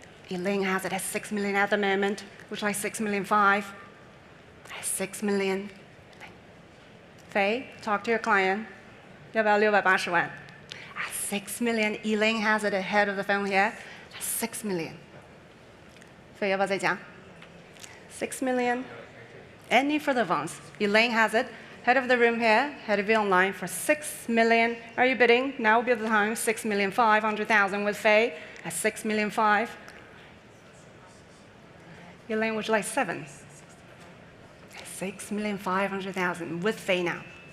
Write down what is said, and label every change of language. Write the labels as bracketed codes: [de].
[en] Elaine has it at 6 million at the moment. Would like 6 million 5. At 6 million. Faye, talk to your client. [zh] 要不要680万? [en] 6 million. Elaine has it ahead of the phone here. 6 million. [zh] 所以要不要再讲 6 million. [en] Any further advance? Elaine has it. Head of the room here, head of it online for 6 million. Are you bidding? Now will be the time. 6,500,000 with Faye at 6,500,000. Elaine, would you like 7? 6,500,000 with Faye now.